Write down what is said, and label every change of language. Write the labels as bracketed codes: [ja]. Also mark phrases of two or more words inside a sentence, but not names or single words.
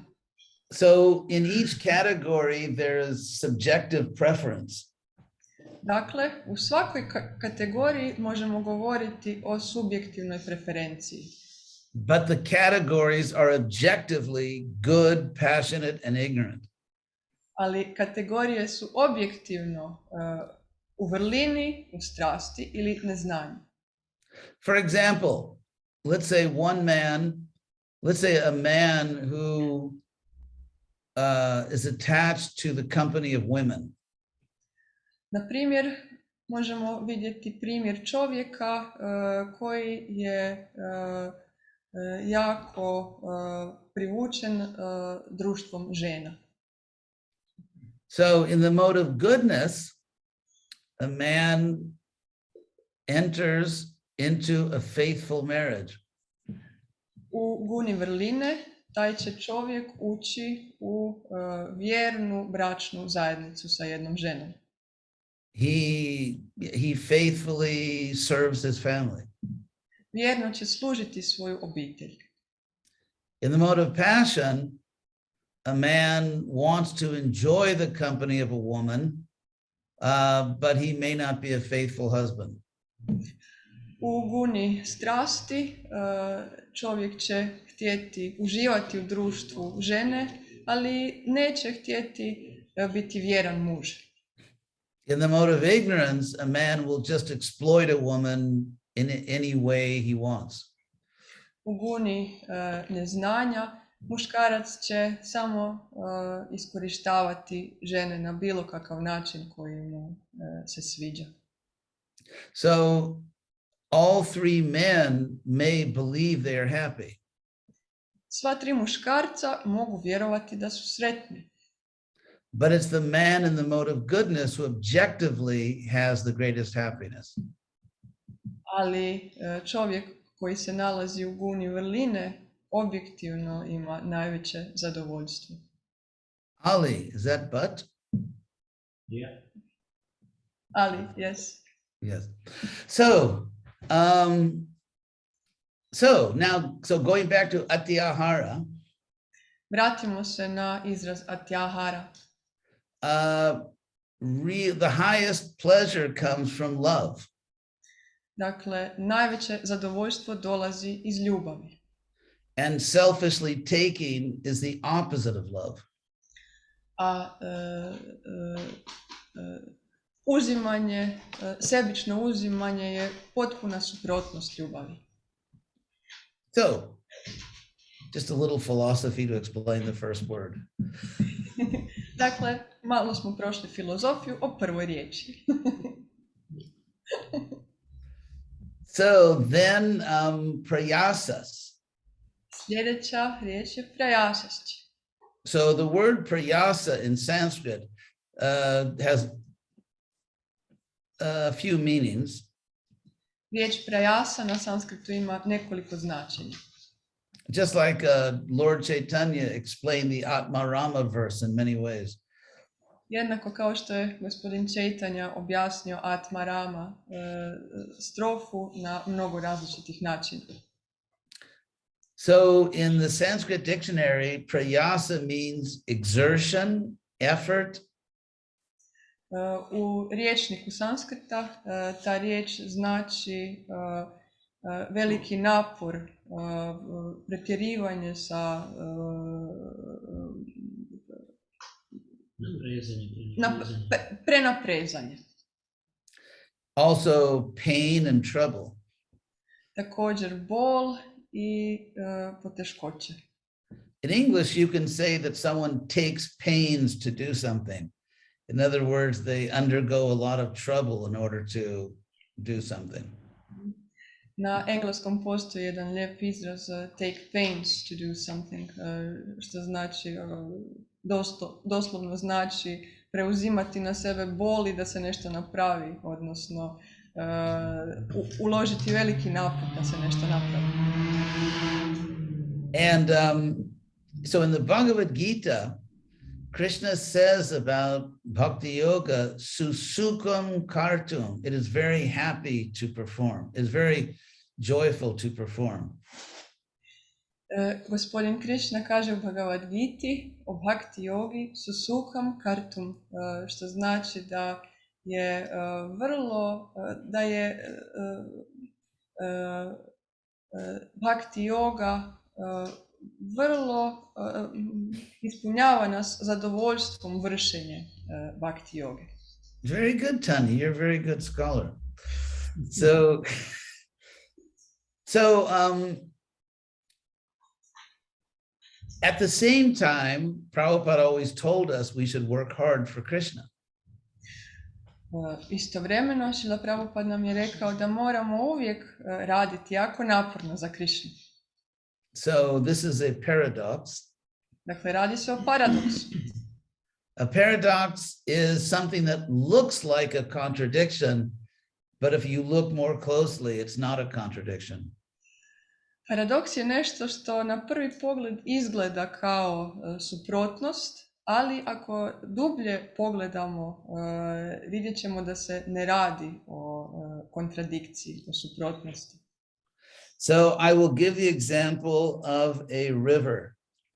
[en] So in each category, there is subjective preference. [hr] Dakle, u svakoj kategoriji možemo govoriti o subjektivnoj preferenciji. [en] But the categories are objectively good, passionate, and ignorant. [hr] Ali kategorije su objektivno u vrlini, u strasti ili neznanju. [en] For example, let's say a man who is attached to the company of women. [hr] Na primjer, možemo vidjeti primjer čovjeka koji je jako privučen društvom žena. [en] So in the mode of goodness, a man enters into a faithful marriage. [hr] U guni vrline taj će čovjek ući u vjernu bračnu zajednicu sa jednom ženom. [en] He faithfully serves his family. [hr] Vjerno će služiti svoju obitelj. [en] In the mode of passion, a man wants to enjoy the company of a woman, but he may not be a faithful husband. [hr] U guni strasti čovjek će htjeti uživati u društvu žene, ali neće htjeti biti vjeran muž. [en] In the mode of ignorance, a man will just exploit a woman in any way he wants. [hr] U guni neznanja muškarac će samo iskorištavati žene na bilo kakav način koji mu se sviđa. [en] So all three men may believe they are happy. [hr] Sva tri muškarca mogu vjerovati da su sretni. [en] But it's the man in the mode of goodness who objectively has the greatest happiness. [hr] Ali čovjek koji se nalazi u guni vrline objektivno ima najveće zadovoljstvo. Ali, [en] is that but? Yeah. Ali, yes. Yes. So going back to atyahara. [hr] Vratimo se na izraz atyahara. [en] The highest pleasure comes from love. [hr] Dakle, najveće zadovoljstvo dolazi iz ljubavi. [en] And selfishly taking is the opposite of love. [hr] A uzimanje, sebično uzimanje je potpuna suprotnost ljubavi. [en] So, just a little philosophy to explain the first word. [hr] Dakle, malo smo prošli filozofiju o prvoj riječi. [en] So then prayasas. [hr] Sljedeća riječ je prayasasči. [en] So the word prayasa in Sanskrit has a few meanings. [hr] Riječ prayasa na sanskritu ima nekoliko značenja. [en] Just like Lord Chaitanya explained the Atmarama verse in many ways. [hr] Jednako kao što je gospodin Chaitanya objasnio Atmarama strofu na mnogo različitih načina. [en] So in the Sanskrit dictionary, prayasa means exertion, effort. [hr] U rječniku sanskrita ta riječ znači veliki napor, pretjerivanje sa prenaprezanje. [en] Also pain and trouble. [hr] Također bol i poteškoće. [en] In English, you can say that someone takes pains to do something. In other words, they undergo a lot of trouble in order to do something. [hr] Na engleskom postoji jedan lijep izraz [en] take pains to do something, [hr] što znači, doslovno znači preuzimati na sebe bol i da se nešto napravi, odnosno uložiti veliki napor da se nešto napravi. [en] And so in the Bhagavad Gita, Krishna says about bhakti yoga, [sa] susukam kartum. [en] It is very happy to perform. It is very joyful to perform. [hr] Gospodin Krishna kaže u Bhagavad Giti o bhakti yogi [sa] susukam kartum, [hr] što znači da je bhakti yoga vrlo ispunjava nas zadovoljstvom vršenje bhakti yoge. [en] Very good, Tani. You're a very good scholar. So at the same time, Prabhupada always told us we should work hard for Krishna. [hr] Istovremeno, Šrila Prabhupada nam je rekao da moramo uvijek raditi jako naporno za Krishnu. [en] So this is a paradox. [hr] Dakle, radi se o paradoksu. [en] A paradox is something that looks like a contradiction, but if you look more closely, it's not a contradiction. [hr] Paradoks je nešto što na prvi pogled izgleda kao suprotnost, ali ako dublje pogledamo, vidjet ćemo da se ne radi o kontradikciji, o suprotnosti. [en] So I will give the example of a river.